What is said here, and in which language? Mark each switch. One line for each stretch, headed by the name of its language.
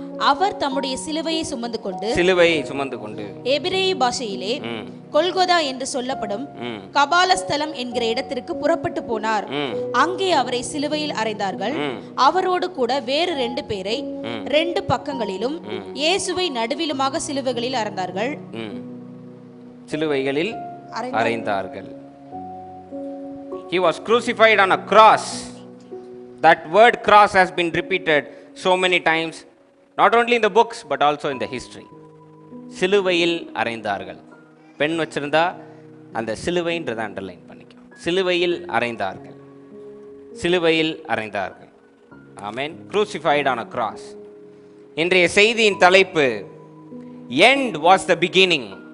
Tamil: அவர் தம்முடைய சிலுவையை சுமந்து கொண்டு எபிரேய பாஷையிலே கொல்கொதா என்று சொல்லப்படும் கபாலஸ்தலம் என்கிற இடத்திற்கு புறப்பட்டு போனார். அங்கே அவரை சிலுவையில் அறைந்தார்கள். அவரோடு கூட வேறு 2 பேரை 2 பக்கங்களிலும் இயேசுவை நடுவிலுமாக சிலுவைகளில் அறைந்தார்கள். சிலுவைகளில் அறைந்தார்கள்.
English: He was crucified on a cross. That word cross has been repeated so many times, not only in the books but also in the history.
Tamil: சிலுவையில் அறைந்தார்கள். பெண் வச்சிருந்தா அந்த சிலுவைன்றதை அண்டர்லைன் பண்ணிக்கோ. சிலுவையில் அறைந்தார்கள், சிலுவையில் அறைந்தார்கள்.
English: ஆமென். crucified on a cross.
Tamil: இன்றைய செய்தியின் தலைப்பு,
English: end was the beginning.